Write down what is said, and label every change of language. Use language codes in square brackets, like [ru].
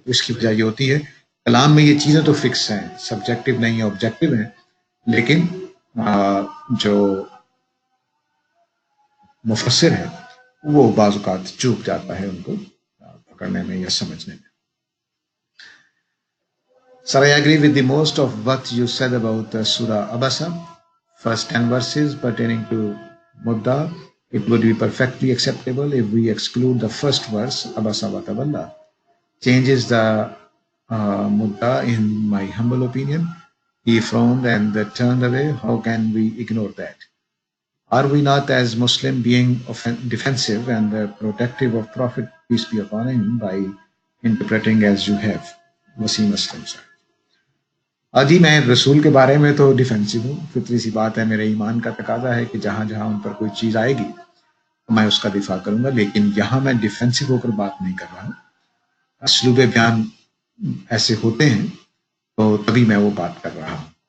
[ur] تو اس کی وجہ یہ ہوتی ہے کلام میں یہ چیزیں تو فکس ہیں، سبجیکٹو نہیں ہیں، آبجیکٹو ہیں، لیکن جو مفسر ہے وہ بعض اوقات چوک جاتا ہے ان کو پکڑنے میں یا سمجھنے میں. [en] Sir, I agree with the most of what you said about Surah Abasa. First 10 verses pertaining to Mudda, it would be perfectly acceptable if we exclude the first verse, Abasa wa Tawalla. Changes the Mudda, in my humble opinion. He frowned and turned away. How can we ignore that? Are we not, as Muslim, being defensive and protective of Prophet, peace be upon him, by interpreting as you have? Wasim Aslam sir. [ur] جی میں رسول کے بارے میں تو defensive ہوں، فطری سی بات ہے، میرے ایمان کا تقاضا ہے کہ جہاں جہاں ان پر کوئی چیز آئے گی میں اس کا دفاع کروں گا، لیکن یہاں میں ڈیفینسو ہو کر بات نہیں کر رہا ہوں. اسلوب بیان ایسے ہوتے ہیں تو تبھی میں وہ بات کر رہا ہوں.